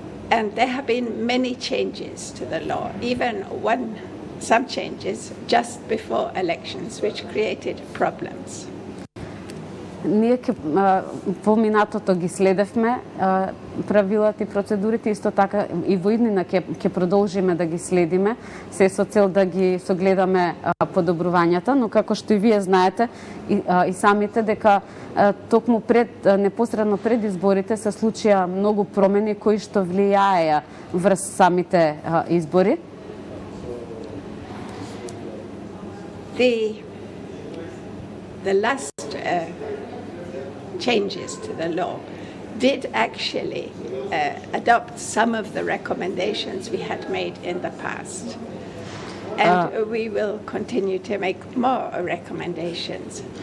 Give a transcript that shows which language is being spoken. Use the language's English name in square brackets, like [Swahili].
[English] And there have been many changes to the law, even some changes just before elections, which created problems. [Macedonian] Ние во минатото ги следевме правилата и процедурите, исто така и во иднина ќе продолжиме да ги следиме, се со цел да ги согледаме подобрувањата, но како што и вие знаете и самите дека токму непосредно пред изборите се случија многу промени кои што влијаеа врз самите избори. [English] The last changes to the law did actually adopt some of the recommendations we had made in the past. And we will continue to make more recommendations.